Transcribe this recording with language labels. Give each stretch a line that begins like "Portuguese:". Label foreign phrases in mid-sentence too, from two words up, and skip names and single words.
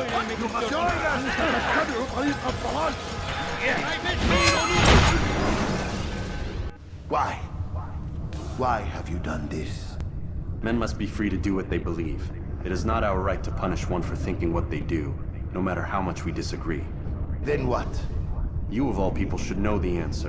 Turkish: denemek
English: You must
Turkish: istiyorsun?
English: join us!
Arabic: تتبعوا طريق الضلال!
Turkish: Kaybetmeyin onu!
English: Why? Why have you done this? Men must be free to do what they believe. It is not our right to punish one for thinking what they do, no matter how much we disagree. Then what? You of all people should know the answer.